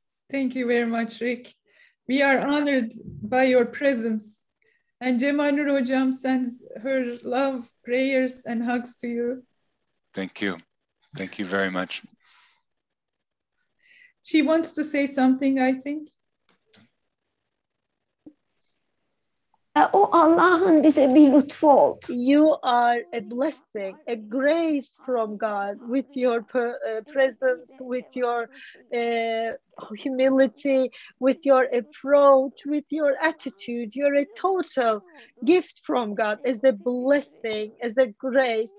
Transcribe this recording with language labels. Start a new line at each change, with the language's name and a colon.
English: Thank you very much, Rick. We are honored by your presence. And Cemal Nur Hocam sends her love, prayers, and hugs to you. Thank you. Thank you very much. She wants to say something, I think.
Turkish: O Allah'ın bize bir lütfu oldu.
English: You are a blessing, a grace from God with your presence, with your humility, with your approach, with your attitude. You're a total gift from God as a blessing, as a grace.